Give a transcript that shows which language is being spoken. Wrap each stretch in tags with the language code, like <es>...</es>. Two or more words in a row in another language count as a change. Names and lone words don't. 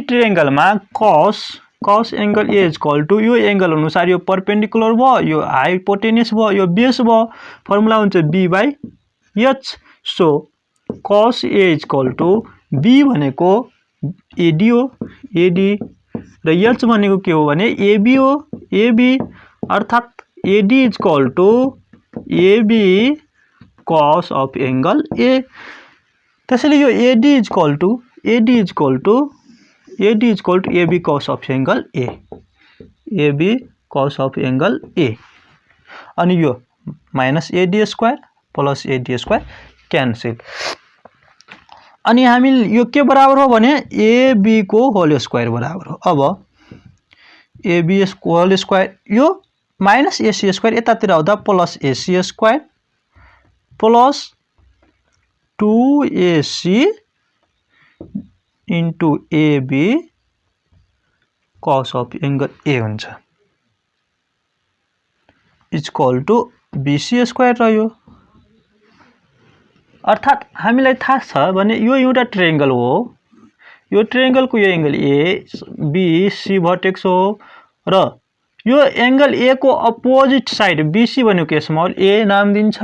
<ne>ट्रायंगलमा</ne> <en>cos angle A equal to</en> <ne>यो एंगल अनुसार यो परपेंडिकुलर भयो यो हाइपोटेन्युस भयो यो बेस भयो फर्मुला हुन्छ b/h सो</ne> <en>cos A equal to b</en> <ne>भनेको एडी हो एडी र h भनेको के हो भने एबी हो एबी अर्थात</ne> <en>AD equal to AB cos of angle A</en> <ne>त्यसैले यो</ne> <en>AD equal to AB cos of angle A AB cos of angle A</en> <ne>अनि यो</ne> <en>माइनस AD square plus AD square cancel</en> <ne>अनि हामी यो के बराबर हो भने AB को होल स्क्वायर बराबर हो अब AB होल स्क्वायर यो माइनस AC स्क्वायर यतातिर आउँदा प्लस AC स्क्वायर प्लस 2AC इन्टु AB cos of angle A हुन्छ</ne> <en>equal to BC square</en> <ne>रह्यो अर्थात हामीलाई थाहा छ भने यो एउटा ट्रायंगल हो यो ट्रायंगलको यो एंगल ABC भर्टेक्स हो र यो एंगल A को अपोजिट साइड BC भनेको स्मल a नाम दिन्छ</ne>